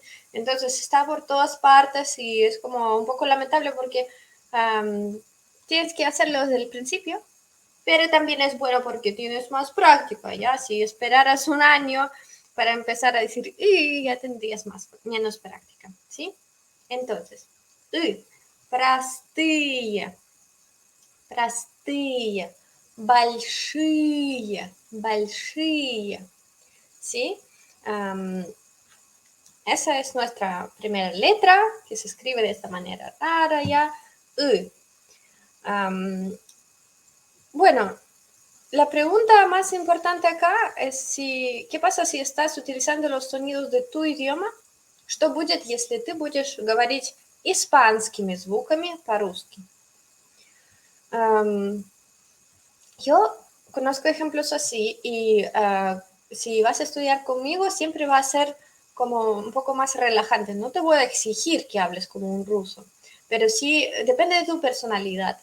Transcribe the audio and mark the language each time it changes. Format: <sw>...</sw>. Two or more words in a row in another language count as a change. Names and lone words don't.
<es>Entonces está por todas partes y es como un poco lamentable porque tienes que hacerlo desde el principio, pero también es bueno porque tienes más práctica, ¿ya? Si esperaras un año para empezar a decir y ya tendrías menos práctica, ¿sí? Entonces,</es> <ru>простые, простые, большие, большие,</ru> <es>¿sí? Um, esa es nuestra primera letra, que se escribe de esta manera rara ya. Bueno, la pregunta más importante acá es ¿qué pasa si estás utilizando los sonidos de tu idioma?</es> <ru>Что будет, если ты будешь говорить испанскими звуками по-русски?</ru> <es>Yo conozco ejemplos así y si vas a estudiar conmigo siempre va a ser como un poco más relajante. No te voy a exigir que hables como un ruso, pero sí depende de tu personalidad.</es>